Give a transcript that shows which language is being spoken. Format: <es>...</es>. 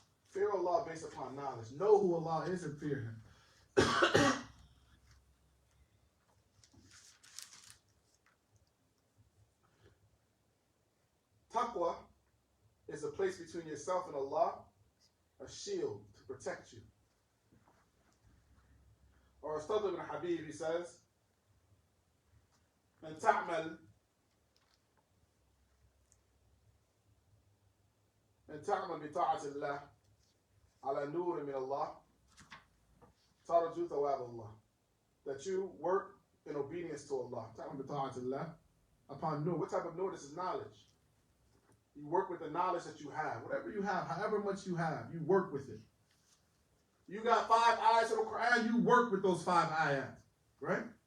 <en>Fear Allah based upon knowledge. Know who Allah is and fear Him. Taqwa is a place between yourself and Allah, a shield to protect you. Or Ustad ibn Habib, he says,</en> <ar>أن تعمل بطاعة الله على نور من الله ترجو ثواب الله.</ar> <en>That you work in obedience to Allah.</en> <ar>تعمل بطاعة الله</ar> <en>upon nur. What type of nur? This is knowledge. You work with the knowledge that you have. Whatever you have, however much you have, you work with it. You got 5 ayats of the Quran, you work with those 5 ayats. Right?</en>